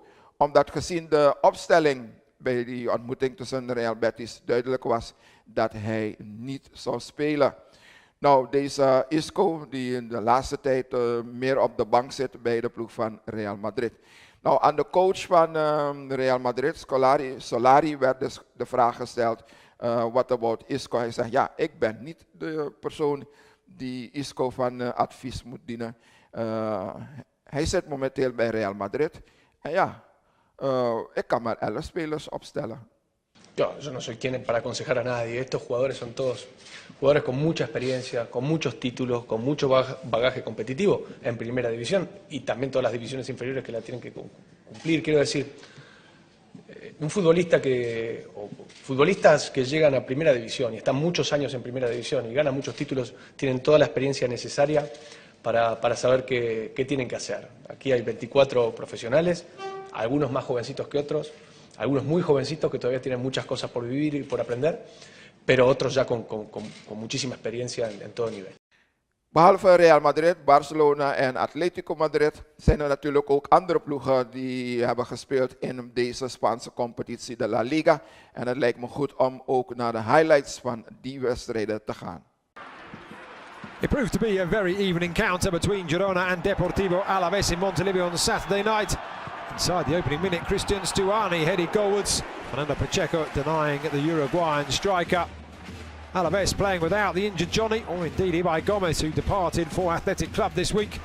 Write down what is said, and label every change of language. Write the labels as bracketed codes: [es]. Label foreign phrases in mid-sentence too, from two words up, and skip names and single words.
[nl] Omdat gezien de opstelling bij die ontmoeting tussen Real Betis duidelijk was dat hij niet zou spelen. Nou, deze Isco die in de laatste tijd meer op de bank zit bij de ploeg van Real Madrid. Nou, aan de coach van Real Madrid, Solari, werd dus de vraag gesteld, [en] what about Isco? [nl] Hij zegt, ja, ik ben niet de persoon die Isco van advies moet dienen. Hij zit momenteel bij Real Madrid. En ja, ik kan maar 11 spelers opstellen. [es] Yo no soy quien para aconsejar a nadie. Estos jugadores son todos jugadores con mucha experiencia, con muchos títulos, con mucho bagaje competitivo en primera división y también todas las divisiones inferiores que la tienen que cumplir. Quiero decir, un futbolista o futbolistas que llegan a primera división y están muchos años en primera división y ganan muchos títulos, tienen toda la experiencia necesaria para saber qué tienen que hacer. Aquí hay 24 profesionales, algunos más jovencitos que otros, algunos muy jovencitos que todavía tienen muchas cosas por vivir y por aprender, pero otros ya con muchísima experiencia en todo nivel. [nl] Behalve Real Madrid, Barcelona en Atletico Madrid zijn er natuurlijk ook andere ploegen die hebben gespeeld in deze Spaanse competitie, de La Liga. En het lijkt me goed om ook naar de highlights van die wedstrijden te gaan. [en] It proved to be a very even encounter between Girona and Deportivo Alaves in Montilivi on Saturday night. Inside the opening minute, Christian Stuani headed goalwards. Fernando Pacheco denying the Uruguayan striker. Alaves playing without the injured Johnny, or indeed Ibai Gomez, who departed for Athletic Club this week.